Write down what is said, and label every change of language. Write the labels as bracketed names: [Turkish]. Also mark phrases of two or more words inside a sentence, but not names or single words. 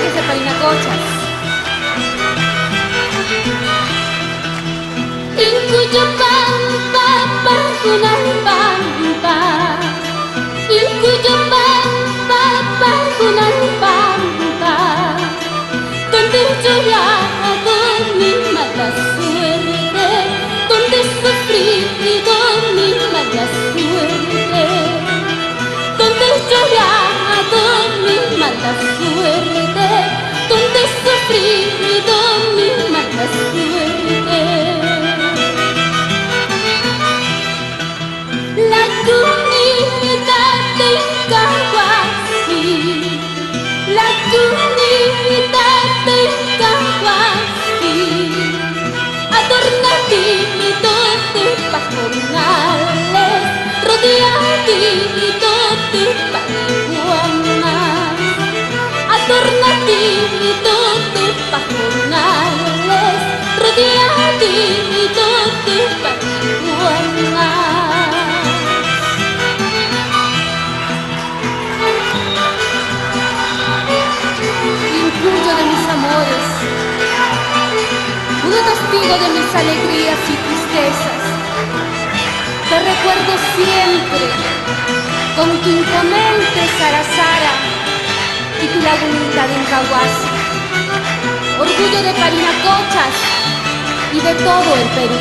[Spanish] Parinacochas. [Quechua] Incuyo pampa, pajunan pampa. Incuyo pampa, pajunan pampa. [Spanish] Donde he llorado mi mala suerte, donde he sufrido mi mala suerte, donde he llorado mi mala suerte, donde he sufrido mi mala suerte. La comunidad de Cahuasi, la comunidad de Cahuasi, adornadito de pajonales, rodeadito de marihuanas, adornadito de pajonales, rodeadito de marihuanas. Incuyo de mis amores, un testigo de mis alegrías y tristezas. Te recuerdo siempre con tu imponente Sarasara y tu lagunita de Incahuasi, orgullo de Parinacochas y de todo el Perú.